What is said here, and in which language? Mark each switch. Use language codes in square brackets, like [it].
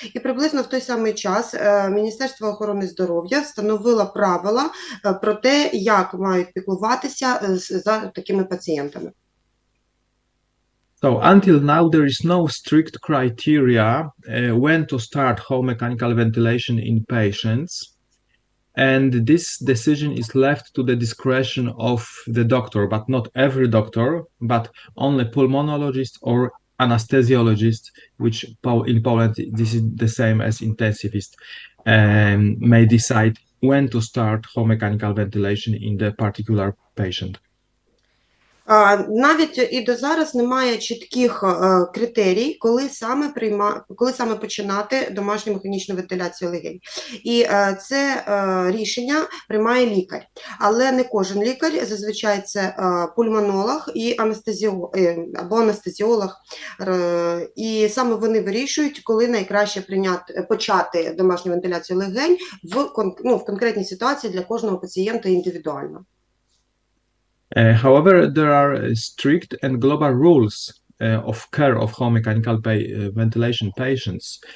[uk] І приблизно в той самий час Міністерство охорони здоров'я встановило правила про те, як мають піклуватися за такими пацієнтами. [en] So until now there is no strict criteria when to start home mechanical ventilation in patients. And this decision is left to the discretion of the doctor, but not every doctor, but only pulmonologist or anesthesiologist, which in Poland this is the same as intensivist, may decide when to start home mechanical ventilation in the particular patient. [uk] Навіть і до зараз немає чітких критерій, коли саме починати домашню механічну вентиляцію легень. І це рішення приймає лікар. Але не кожен лікар, зазвичай це пульмонолог або анестезіолог. І саме вони вирішують, коли найкраще почати домашню вентиляцію легень в конкретній ситуації для кожного пацієнта індивідуально. [en] However, there are strict and global rules of care of home mechanical ventilation patients.